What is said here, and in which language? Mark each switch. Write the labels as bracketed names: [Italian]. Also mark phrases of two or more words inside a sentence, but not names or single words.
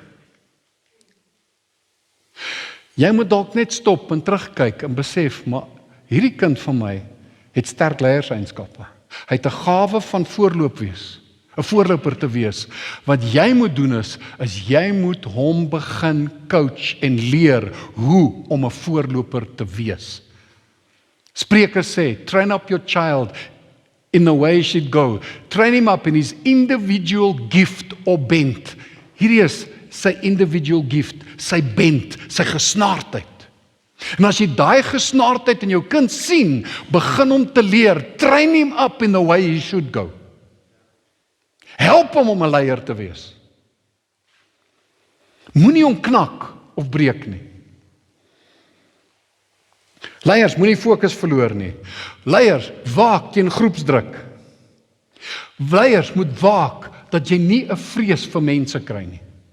[Afrikaans] Jy moet dalk net stop en terugkyk en besef, maar hierdie kind van my het sterk leierseienskappe. Hy het 'n gawe van voorloop wees, 'n voorloper te wees. Wat jy moet doen is jy moet hom begin coach en leer hoe om 'n voorloper te wees. Spreuke sê, [English] train up your child in the way he should go. Train him up in his individual gift or bent. [Afrikaans] Hierdie is sy [English] individual gift, [Afrikaans] sy bent, sy gesnaardheid. En as jy daai gesnaardheid in jou kind sien, begin hom te leer, [English] train him up in the way he should go. [Afrikaans] Help hom om 'n leier te wees. Moenie hom knak of breek nie. Leiers, moenie fokus verloor nie. Leiers, waak teen groepsdruk. Leiers moet waak dat jy nie 'n vrees vir mense kry nie.